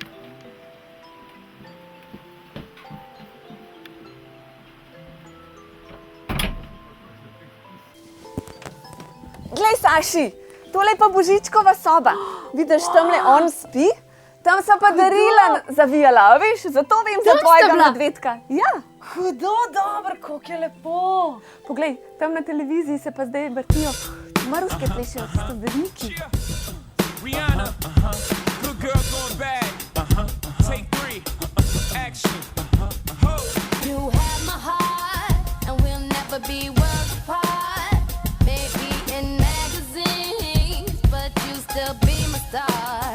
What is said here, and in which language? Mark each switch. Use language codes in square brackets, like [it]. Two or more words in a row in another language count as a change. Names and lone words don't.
[sl] Glej, Saši, tole je pa Božičkova soba. Vidiš, tamle on spi, tam so pa darila zavijala, a veš, zato vem za Tam sta tvojega bila? medvedka. Ja, Hudo, dobro, kako je lepo. poglej, tam na televiziji se pa zdaj vrtijo maruške plešejo, tisto vedniki. [en] Rihanna, good girl going bad. Take 3, action. You have my heart, and we'll never be worlds apart. Maybe in magazines, but you still be my star.